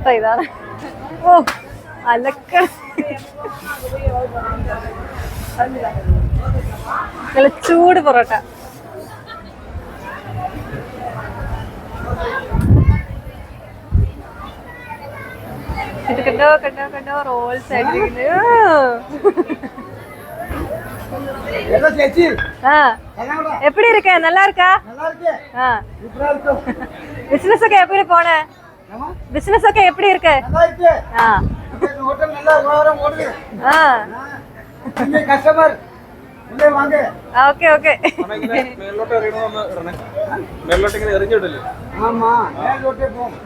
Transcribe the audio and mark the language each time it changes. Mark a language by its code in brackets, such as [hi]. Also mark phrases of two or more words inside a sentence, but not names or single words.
[ml] ഇതാണ്. ഓ അലക്ക നല്ല ചൂട് പൊറോട്ട. ഇത് കണ്ടോ കണ്ടോ കണ്ടോ റോൾസ് ആയിട്ടിരിക്കുന്നത്. [ta] எப்படி இருக்க? நல்லா இருக்கா? பிசினஸ் ഒക്കെ எப்படி போன? பிசினஸ் ഒക്കെ எப்படி இருக்கு? கஸ்டமர் உள்ளே வாங்க. ஓகே ஓகே. [ml] മേലോട്ട് എറിയണമെന്ന് ഇടണേ. മേലോട്ട് ഇങ്ങനെ എറിഞ്ഞിടല്ലേ? ആമാ മേലോട്ട് പോ.